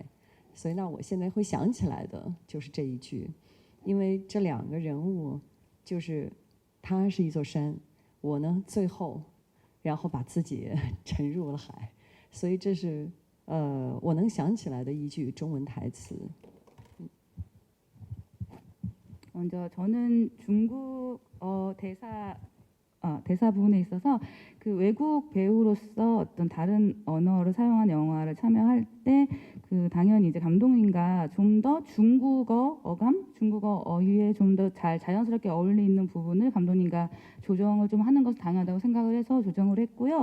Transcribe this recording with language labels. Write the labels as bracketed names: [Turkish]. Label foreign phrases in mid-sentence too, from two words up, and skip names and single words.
[Chinese] 所以呢，我现在会想起来的就是这一句，因为这两个人物就是他是一座山，我呢最后然后把自己沉入了海，所以这是我能想起来的一句中文台词。 [Korean] 먼저 저는 대사 부분에 있어서 그 외국 배우로서 어떤 다른 언어를 사용한 영화를 참여할 때 그 당연히 이제 감독님과 좀 더 중국어 어감, 중국어 어휘에 좀 더 잘 자연스럽게 어울리는 부분을 감독님과 조정을 좀 하는 것은 당연하다고 생각을 해서 조정을 했고요.